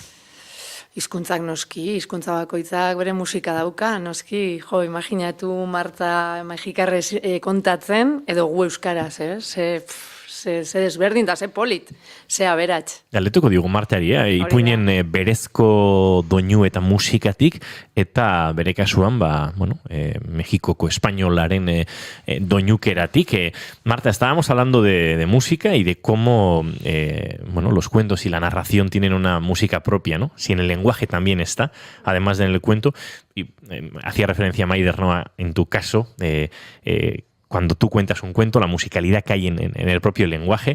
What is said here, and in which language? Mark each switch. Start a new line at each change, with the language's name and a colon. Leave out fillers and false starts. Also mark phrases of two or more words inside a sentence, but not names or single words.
Basque: Hizkuntzak noski, hizkuntza bakoitzak bere musika dauka, noski, imaginatu Marta mexikarrez kontatzen, edo gu euskaraz, ze desberdin da, ze polit, ze aberats. Galdetuko digu Martari, ipuinen berezko doinu eta musikatik, eta bere kasuan, Mexikoko espainolaren doinukeratik.
Spanish: Marta, estábamos hablando de música y de cómo los cuentos y la narración tienen una música propia, ¿no? Si en el lenguaje también está, además de en el cuento, y hacía referencia a Maider, ¿no? En tu caso, cuando tú cuentas un cuento, la musicalidad que hay en el propio lenguaje.